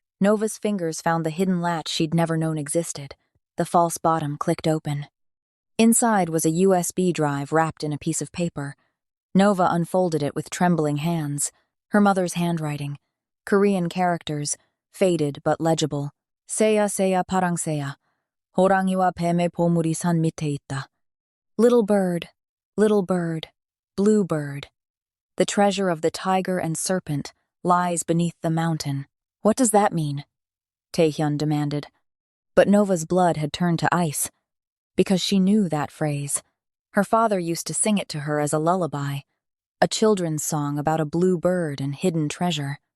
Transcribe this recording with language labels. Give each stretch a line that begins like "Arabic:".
English: Nova's fingers found the hidden latch she'd never known existed. The false bottom clicked open. Inside was a USB drive wrapped in a piece of paper. Nova unfolded it with trembling hands. Her mother's handwriting. Korean characters, faded but legible.
Korean: Seya seya parangseya. 호랑이와 뱀의 보물이 산 밑에 있다.
English: Little bird, blue bird. The treasure of the tiger and serpent lies beneath the mountain. What does that mean? Taehyun demanded. But Nova's blood had turned to ice, because she knew that phrase. Her father used to sing it to her as a lullaby, a children's song about a blue bird and hidden treasure.